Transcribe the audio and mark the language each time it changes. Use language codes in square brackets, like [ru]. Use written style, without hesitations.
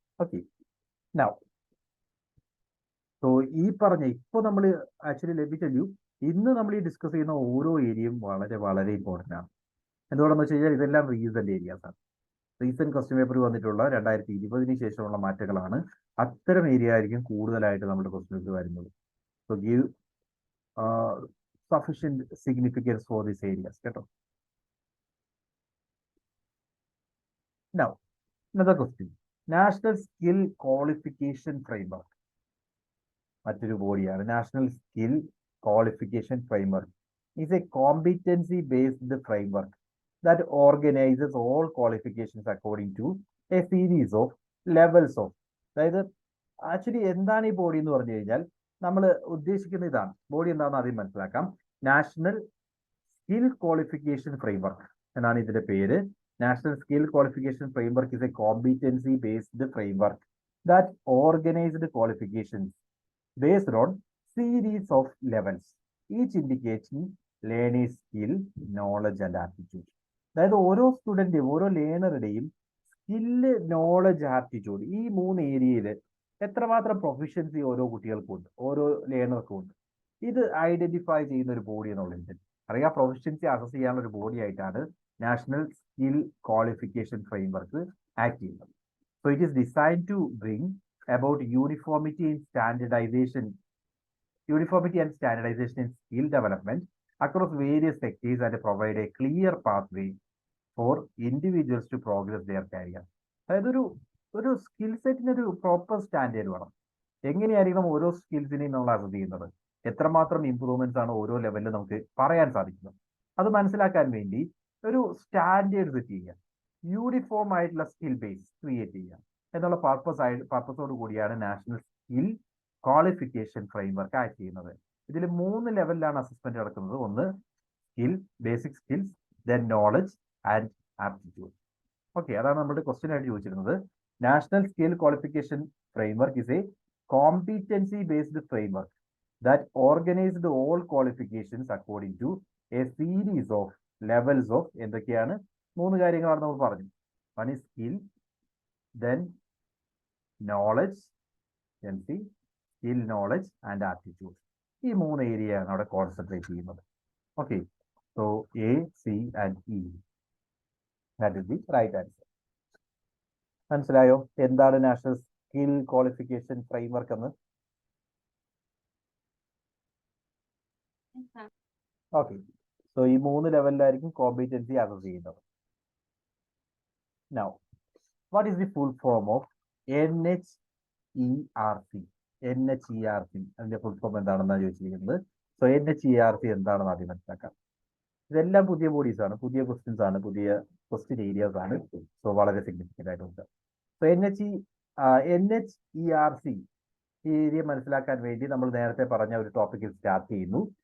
[ml] Okay, now so ഈ പറഞ്ഞ ഇപ്പോൾ നമ്മൾ ആക്ച്വലി ലഭിച്ചു ഇന്ന് നമ്മൾ ഈ ഡിസ്കസ് ചെയ്യുന്ന ഓരോ ഏരിയയും വളരെ വളരെ ഇമ്പോർട്ടൻ്റ് ആണ്. എന്തുകൊണ്ടെന്ന് വെച്ച് കഴിഞ്ഞാൽ ഇതെല്ലാം റീസെന്റ് ഏരിയാസ് ആണ്. റീസെന്റ് ക്വസ്റ്റ്യൻ പേപ്പർ വന്നിട്ടുള്ള 2020 ശേഷമുള്ള മാറ്റങ്ങളാണ്. അത്തരം ഏരിയ ആയിരിക്കും കൂടുതലായിട്ട് നമ്മുടെ ക്വസ്റ്റ്യൻ പേപ്പർ വരുന്നത്. [en] So give sufficient significance for these areas. Now, another question. National Skill Qualification Framework. [ml] മറ്റൊരു ബോഡിയാണ് [en] National skill qualification framework is a competency based framework that organizes all qualifications according to a series of levels of. [ml] അതായത് actually എന്താണ് ഈ body എന്ന് പറഞ്ഞു കഴിഞ്ഞാൽ നമ്മൾ ഉദ്ദേശിക്കുന്ന ഇതാണ്. ബോഡി എന്താണെന്ന് ആദ്യം മനസ്സിലാക്കാം. നാഷണൽ സ്കിൽ ക്വാളിഫിക്കേഷൻ ഫ്രെയിംവർക്ക് എന്നാണ് ഇതിന്റെ പേര്. [en] National skill qualification framework is a competency based framework that organized qualifications based on series of levels, each indicating learning skill, knowledge and aptitude. [ml] അതായത് ഓരോ സ്റ്റുഡന്റിന്റെയും ഓരോ ലേണറുടെയും സ്കില്ല്, നോളജ്, ആപ്റ്റിറ്റ്യൂഡ് ഈ 3 ഏരിയയിൽ എത്രമാത്രം proficiency ഓരോ കുട്ടികൾക്കും ഉണ്ട്, ഓരോ ലേണർക്കും ഉണ്ട്, ഇത് ഐഡന്റിഫൈ ചെയ്യുന്ന ഒരു ബോഡി എന്നുള്ളത് അറിയാം. പ്രൊഫിഷ്യൻസി അസസ് ചെയ്യാനുള്ള ഒരു ബോഡി ആയിട്ടാണ് national skill qualification framework act ചെയ്യുന്നത്. [en] So it is designed to bring about uniformity and standardization in skill development across various sectors and provide a clear pathway for individuals to progress their career. [ml] അതായത് ഒരു skill സെറ്റിന് ഒരു proper standard വേണം. എങ്ങനെയായിരിക്കണം ഓരോ സ്കിൽസിനെയും നമ്മൾ assess ചെയ്യുന്നത്, എത്രമാത്രം ഇംപ്രൂവ്മെന്റ്സ് ആണ് ഓരോ ലെവലിൽ നമുക്ക് പറയാൻ സാധിക്കുന്നത്, അത് മനസ്സിലാക്കാൻ വേണ്ടി ഒരു സ്റ്റാൻഡേർഡ് സെറ്റ് ചെയ്യുക, യൂണിഫോം ആയിട്ടുള്ള സ്കിൽ ബേസ് ക്രിയേറ്റ് ചെയ്യുക എന്നുള്ള പർപ്പസോട് കൂടിയാണ് national skill qualification framework act ചെയ്യുന്നത്. ഇതിൽ 3 ലെവലിലാണ് അസസ്മെന്റ് നടക്കുന്നത്. ഒന്ന് skill, basic skills, then knowledge and aptitude. Okay, അതാണ് നമ്മുടെ ക്വസ്റ്റ്യൻ ആയിട്ട് ചോദിച്ചിരുന്നത്. [en] National skill qualification framework is a competency based framework that organised all qualifications according to a series of levels of. [ml] എന്തൊക്കെയാണ് 3 കാര്യങ്ങളാണ് നമ്മൾ പറഞ്ഞു. [en] One is skill, then knowledge, then see skill, knowledge and aptitude. [ml] ഈ 3 ഏരിയയാണ് അവിടെ concentrate ചെയ്യുന്നത്. Okay, so A, C and E, [en] That is the right answer. [ml] മനസ്സിലായോ എന്താണ് നാഷണൽ സ്കിൽ ക്വാളിഫിക്കേഷൻ ഫ്രെയിംവർക്ക് എന്ന്? ഓക്കെ, സോ ഈ 3 ലെവലിലായിരിക്കും കോമ്പിറ്റൻസി അസസ് ചെയ്യുന്നത്. [en] Now, what is the full form of NHERC? [ml] NHERC അതിന്റെ ഫുൾ ഫോം എന്താണെന്നാണ് ചോദിച്ചിരിക്കുന്നത്. So NHERC എന്താണെന്ന് ആദ്യം മനസ്സിലാക്കാം. ഇതെല്ലാം പുതിയ ബോഡീസ് ആണ്, പുതിയ ക്വസ്റ്റ്യൻസ് ആണ്, പുതിയ ക്വസ്റ്റ്യൻ ഏരിയാസ് ആണ്. സോ വളരെ സിഗ്നിഫിക്കൻ്റ് ആയിട്ടുണ്ട്. സോ NHERC ഈ ഏരിയ മനസ്സിലാക്കാൻ വേണ്ടി നമ്മൾ നേരത്തെ പറഞ്ഞ ഒരു ടോപ്പിക്കിൽ സ്റ്റാർട്ട് ചെയ്യുന്നു.